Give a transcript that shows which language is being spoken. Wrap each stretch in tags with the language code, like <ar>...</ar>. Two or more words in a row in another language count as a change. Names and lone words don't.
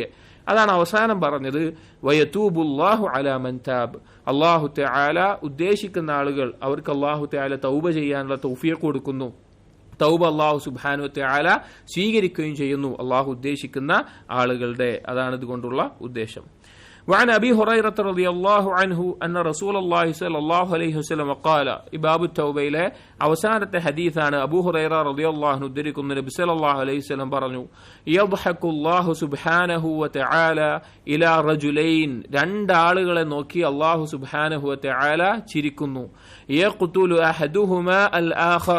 <ml>അതാണ് അവസാനം പറഞ്ഞത്,</ml> <ar>ويتوب الله على من تاب. الله تعالى</ar> <ml>ഉദ്ദേശിക്കുന്ന ആളുകൾ അവർക്ക്</ml> <ar>الله تعالى</ar> <ml>തൗബ ചെയ്യാനുള്ള തൗഫീഖ് കൊടുക്കുന്നു. തൗബ</ml> <ar>الله سبحانه وتعالى</ar> <ml>സ്വീകരിക്കുകയും ചെയ്യുന്നു അല്ലാഹു ഉദ്ദേശിക്കുന്ന ആളുകളുടെ. അതാണ് ഇതുകൊണ്ടുള്ള ഉദ്ദേശം.</ml> <ar>وعن أبي هريرة رضي الله عنه أن رسول الله صلى الله عليه وسلم قال باب التوبة إلى</ar> <ml>അവസാനത്തെ ഹദീസാണ്.</ml> <ar>അബൂ ഹുറൈറ رضي الله عنه</ar> <ml>ഉദ്ധരിക്കുന്ന നബി</ml> <ar>صلى الله عليه وسلم പറഞ്ഞു, يضحك الله سبحانه وتعالى إلى رجلين.</ar> <ml>2 ആളുകളെ നോക്കി</ml> <ar>الله سبحانه وتعالى</ar> <ml>ചിരിക്കുന്നു.</ml> <ar>يقتل أحدهما الآخر.</ar>